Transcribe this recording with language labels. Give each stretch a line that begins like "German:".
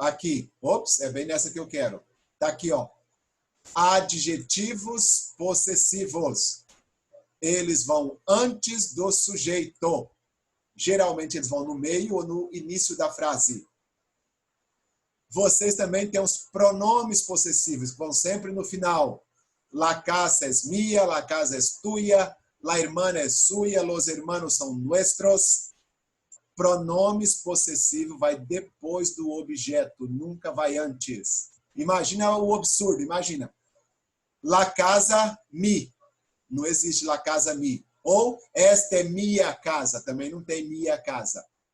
Portuguese: Aqui, ops, é bem nessa que eu quero. Tá aqui, ó. Adjetivos possessivos. Eles vão antes do sujeito. Geralmente eles vão no meio ou no início da frase. Vocês também têm os pronomes possessivos, que vão sempre no final.
Spanish: La casa es mía, la casa es tuya, la hermana es suya, los hermanos son nuestros.
Portuguese: Pronomes possessivos vai depois do objeto, nunca vai antes. Imagina o absurdo, imagina.
Spanish: La casa mi.
Portuguese: Não existe
Spanish: la casa mi.
Portuguese: Ou esta é minha casa, também não tem minha casa.